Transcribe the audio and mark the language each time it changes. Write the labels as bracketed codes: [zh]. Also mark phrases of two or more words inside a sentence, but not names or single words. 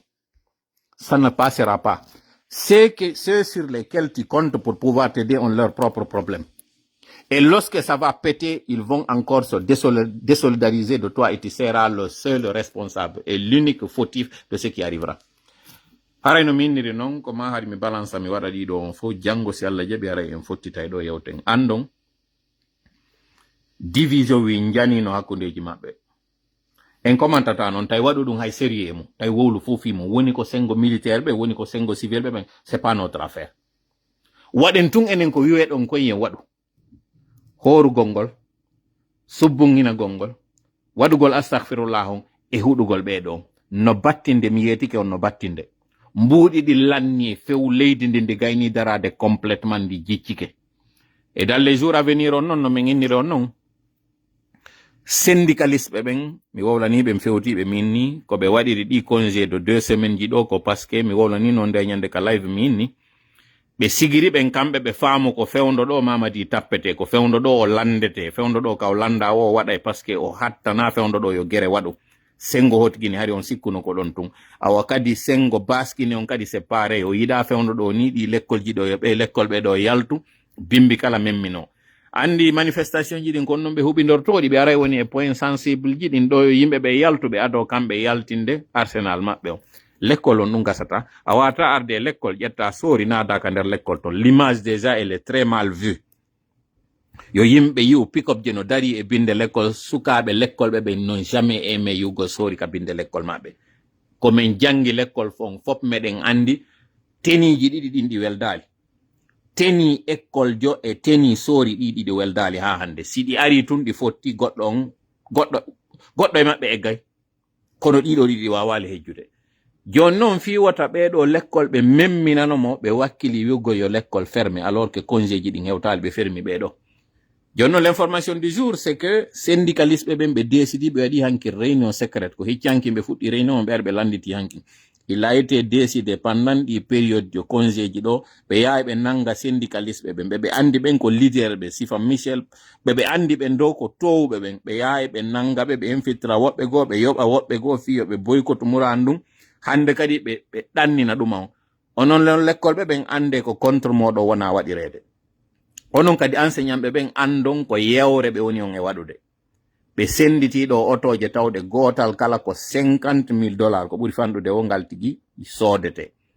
[fr] Ça ne passera pas. Ceux sur lesquels tu comptes pour pouvoir t'aider ont leurs propres problèmes. Et lorsque ça va péter, ils vont encore se désolidariser de toi et tu seras le seul responsable et l'unique fautif de ce qui arrivera. [ff] Haray no minniri non ko ma hari mi balance mi waɗa ɗiɗo on fo jango si Allah jaɓi haray en fottita e ɗo yewten andon division wi janino hakkundeji maɓɓe en commentata noon tawi waɗu ɗum hay sérieux mum tawi wowlu fof fimo woni ko sengo militaire ɓe woni ko sengo civil ɓe ɓen [fr] c'est pas notre affaire [ff] waɗen tun enen ko wiwe ɗon koye waɗu horugol ngol subbunginagol ngol waɗugol astahfirullah on e huɗugol ɓeɗo no battinde mi yetike on no battinde mbuuɗi ɗi lanni few leydi ndi ndi gayni darade complètement ndi jiccike [fr] et dans les jours à venir on [ff] non no min inniri on non syndicaliste ɓe ɓen mi wowlani ɓe fewtiɓe min ni ko ɓe waɗiri ɗi [fr] congé de 2 semaines [ff] ji ɗo ko [fr] parce que [ff] mi wowlani noon nde ñande ka live min ni ɓe sigiri ɓen kamɓe ɓe faamu ko fewndo ɗo mamadi tappete ko fewndo ɗo o landete fewndo ɗo ka o landa o waɗa [fr] parce que [ff] o hattana fewndo ɗo yo gere waɗu sengo hotigini hari on sikkuno ko ɗon tun awa kadi sengo baskini on kadi [fr] c'est pareil [ff] o yiɗa fewndo ɗo ni ɗi l'école ji ɗo ɓe l'école ɓe ɗo yaltu bimbi kala memmino andi manifestation ji ɗin kon noon ɓe huɓidortoɗi ɓe aray woni e [fr] point sensible [ff] ji ɗin ɗo yimɓe ɓe yaltuɓe ado kamɓe yaltinde arsenal maɓɓe o l'école on ɗum gasata a wata arde e l'école ƴetta sori nadaka nder l'école ton [fr] l'image déjà elle est très mal vue [ff] yo yimɓe yi'u pick-up je no dari e binde l'école sukaɓe l'école ɓe non jamais aimé yugo sori ka binde l'école maɓɓe komin jangi l'école fon fop meɗen andi teniji ɗiɗi ɗin ɗi weldali teni école jo e teni sori ɗiɗi ɗi weldali ha hande si ɗi ari tun ɗi fotti goɗɗo e maɓɓe eggay kono ɗiɗo ɗiɗi wawali hejjude joni noon fiwata ɓeɗo l'école ɓe memminanomo ɓe wakkili wiugo yo [fr] l'école fermé alors que [ff] congé ji ɗin hewtali ɓe fermi ɓeɗo joni noon [fr] l'information du jour c'est que syndicaliste [ff] ɓe ɓe décidi ɓe waɗi hanki [fr] réunion secrète [ff] ko hiccanki ɓe fuɗɗi réunion ɓe ɓe landiti hanki [fr] il a été décidé pendant [ff] ɗi période [fr] de congé [ff] ji ɗo ɓe yaha ɓe nanga syndicaliste ɓe andi ɓen ko leader ɓe sifa michel ɓe andi ɓen dow ko towɓe ɓen ɓe yaha ɓe nanga ɓe infiltra woɓɓe goo ɓe yoɓa woɓɓe goo fiyo ɓe boycott muran ɗum hande kadi ɓe ɗannina ɗuma on onon l'école ɓen ande ko contre moɗo wona waɗirede onon kadi enseignant ɓen andon ko yewre ɓe woni on e waɗude ɓe senditiɗo otoje tawde gotal kala ko $50,000 ko ɓuri fanɗude o ngal tigi soodete